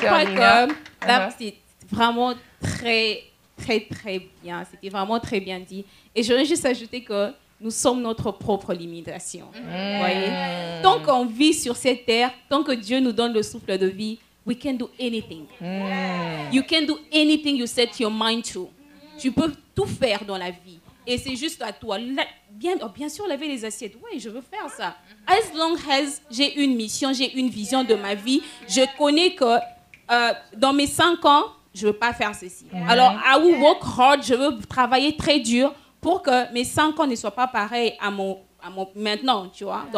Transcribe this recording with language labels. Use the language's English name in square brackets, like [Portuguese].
[French] Je crois que là, c'est vraiment très, très, très bien. C'était vraiment très bien dit. Et je voudrais juste ajouter que nous sommes notre propre limitation. Voyez? Tant qu'on vit sur cette terre, tant que Dieu nous donne le souffle de vie, [English] we can do anything. You can do anything you set your mind to. [French] Tu peux tout faire dans la vie. Et c'est juste à toi. Bien sûr, laver les assiettes. Oui, je veux faire ça. [English] As long as [French] j'ai une mission, j'ai une vision de ma vie, je connais que dans mes 5 ans, je ne veux pas faire ceci. Alors, [English] I will work hard, [French] je veux travailler très dur pour que mes 5 ans ne soient pas pareils à mon maintenant, tu vois.